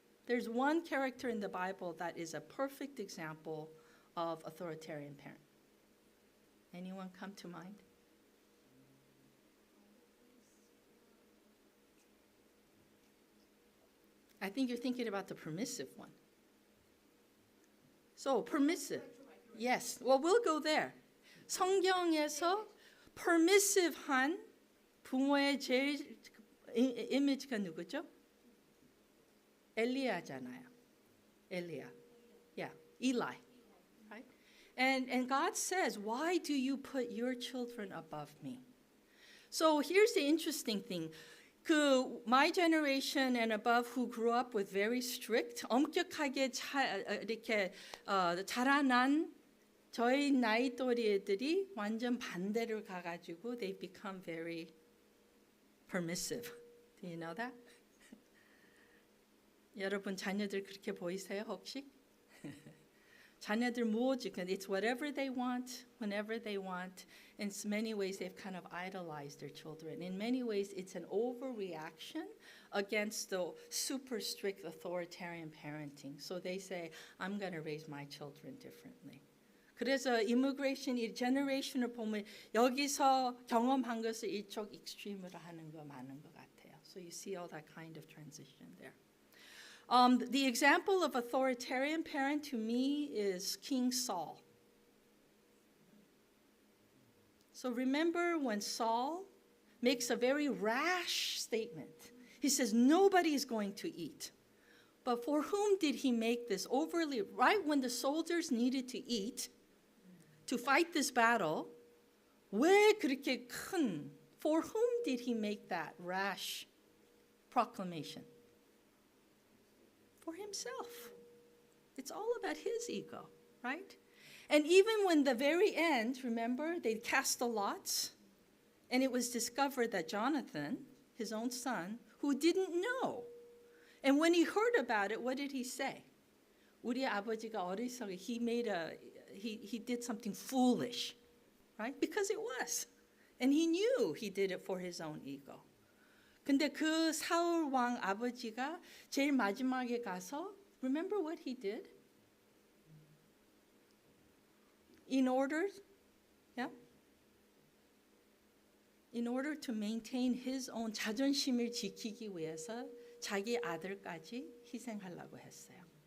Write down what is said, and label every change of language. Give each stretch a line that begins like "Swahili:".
English: There's one character in the Bible that is a perfect example of authoritarian parent. Anyone come to mind? I think you're thinking about the permissive one. So, permissive. Yes, well, we'll go there.
Korean: 성경에서 permissive한 부모의 제일 이미지가 누구죠? 엘리야잖아요. 엘리야.
English: Yeah, Eli. Right? And God says, why do you put your children above me? So here's the interesting thing. My generation and above who grew up with very strict,
Korean: 엄격하게 이렇게 자라난 저희 나이 또래 애들이 완전 반대를 가가지고
English: they become very permissive. Do you know that?
Korean: 여러분 자녀들 그렇게 보이세요 혹시? 자녀들 무오직은
English: it's whatever they want, whenever they want. In many ways, they've kind of idolized their children. In many ways, it's an overreaction against the super strict authoritarian parenting. So they say, I'm going to raise my children differently.
Korean: 그래서 immigration 이 generation을 보면 여기서 경험한 것을 이쪽 extreme으로 하는 거 많은 것 같아요.
English: So you see all that kind of transition there. The example of authoritarian parent to me is King Saul. So remember when Saul makes a very rash statement. He says, nobody is going to eat. But for whom did he make this overly, right when the soldiers needed to eat, to fight this battle,
Korean: 왜 그렇게 큰,
English: for whom did he make that rash proclamation? For himself. It's all about his ego, right? And even when the very end, remember, they cast the lots, and it was discovered that Jonathan, his own son, who didn't know, and when he heard about it, what did he say?
Korean: 우리 아버지가 어리석어,
English: he did something foolish, right? Because it was. And he knew he did it for his own ego.
Korean: 근데 그 사울 왕 아버지가 제일 마지막에 가서,
English: remember what he did? In order to maintain his own
Korean: 자존심을 지키기 위해서 자기 아들까지 희생하려고 했어요.